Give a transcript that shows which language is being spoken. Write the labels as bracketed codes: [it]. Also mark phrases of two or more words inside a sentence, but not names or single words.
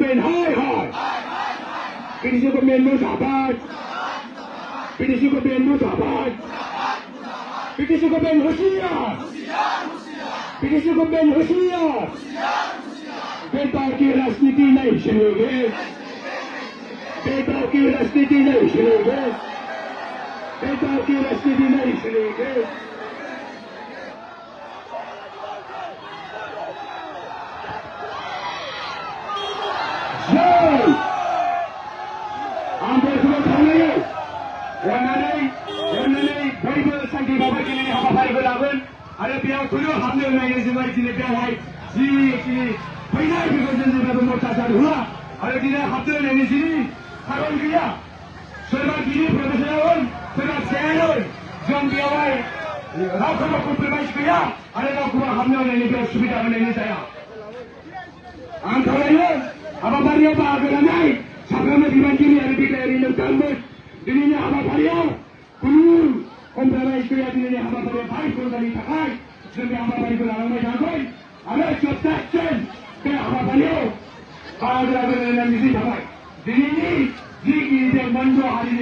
[hi] बेन हाय PDC को बेन मुर्दाबाद PDC को बेन मुर्दाबाद PDC को बेन होशियार PDC को बेन होशियार भेदभाव की राजनीति नहीं चलेगी भेदभाव की राजनीति नहीं चलेगी भेदभाव की राजनीति नहीं चलेगी [brx] बयबो सान्थि बावबाय दिनैनि हाबाफारिखौ लागोन आरो बेयाव खुनु हाबनो होनाय जोबबाय दिनै बेवहाय जिखिनि फैनाय बेखौ जों जेब्लाबो मोर्चा हुआ आरो दिनै हाबदों नोंसिनि खारन गैया सोरबा गिदिर प्रफेसर सोरबा चेयारमैन जों बेवहाय रावखौबो कमप्रोमाइज गैया आरो रावखौबो हाबनो होनायनिफ्राय सुबिदा होनायनि जाया आं खावलायो हाबाफारियाव बाहागो लानाय साफ्रोमबो बिबानगिरि आरो बिग्रायारि नोंथांमोन दिनैनि हाबाफारियाव कुनु कमप्रोमाइज गैया दिनैनि हाबाफारियाव भाइस प्रेसिडेन्टनि थाखाय जों बे हाबाफारिखौ लालांबाय थागोन आरो जोबजासिम बे हाबाफारियाव बाहागो लागोन होननानै मिजिं थाबाय दिनैनि जिखिनि मोनद' हारिनि